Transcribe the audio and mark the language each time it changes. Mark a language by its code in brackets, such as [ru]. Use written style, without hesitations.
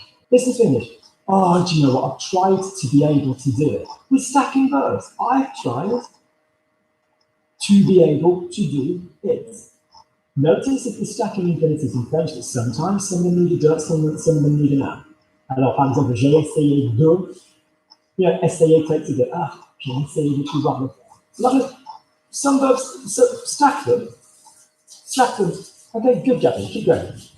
[en] This is finished. Oh, do you know what? I've tried to be able to do it with stacking verbs. I've tried to be able to do it. Notice if you're stacking infinitives in French that sometimes some of them need a de, some of them need an a. [fr] Alors, par exemple, j'ai essayé de. [en] You know, essayer takes a de. [fr] Ah, j'ai essayé de tout voir. [en] Lovely. Some verbs, so stack them. Stack them. Okay, good, Gabby. Keep going.